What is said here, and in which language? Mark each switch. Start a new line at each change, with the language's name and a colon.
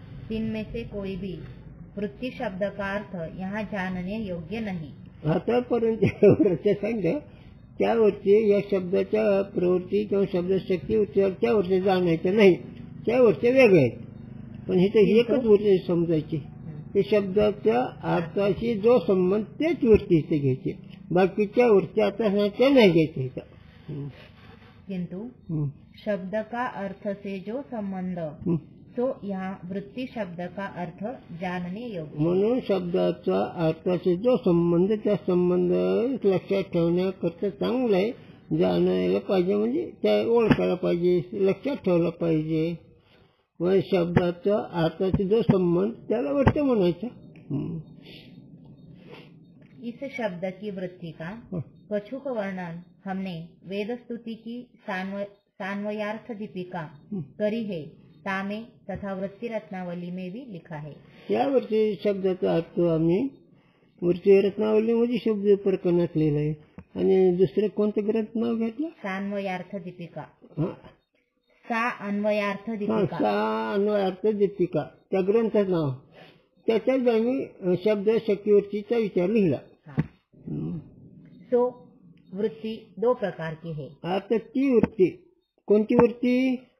Hindi: इनमें से कोई भी वृत्ति शब्द का अर्थ यहाँ जानने योग्य नहीं.
Marathi: आतापर्यंत सांगितलं त्यावरती या शब्दाच्या प्रवृत्ती किंवा शब्दशक्ती त्यावरती जाणायचं नाही, त्यावरचे वेगळे आहेत. पण इथे एकच वृत्ती समजायची, ते शब्दाच्या अर्थाशी जो संबंध तेच वृत्ती इथे घ्यायची, बाकीच्या वृत्ती आता नाही घ्यायची इथं.
Hindi: किंतु शब्द का अर्थ से जो संबंध तो यहाँ वृत्ति शब्द का अर्थ जानने योग्य.
Marathi: म्हणून शब्दाचा अर्थाशी जो संबंध, त्या संबंध लक्षात ठेवण्याकरता चांगलं आहे, जाणायला पाहिजे, म्हणजे त्या ओळखायला पाहिजे, लक्षात ठेवला पाहिजे. व शब्दाचा अर्थाशी जो संबंध त्याला वृत्ती म्हणायचं.
Hindi: इस शब्द की वृत्ति का कछुक वर्णन हमने वेद स्तुति की सान्वयार्थ दीपिका करी है, तामे तथा वृत्ति रत्नावली में भी लिखा है.
Marathi: या वृत्ती शब्दाचा अर्थ आम्ही वृत्ती रत्नावली मध्ये शब्द प्रकरणात लिहिलं आहे. आणि दुसरे कोणतं ग्रंथ नाव घेतलं? सान्वयार्थ दीपिका. अन्वयार्थ दीपिका. अन्वयार्थ दीपिका त्या ग्रंथाचं नाव. त्याच्यात आम्ही शब्द शक्तीवरतीचा विचार लिहिला.
Hindi: सो वृत्ति दो प्रकार की है.
Marathi: आता ती वृत्ती कोणती वृत्ती?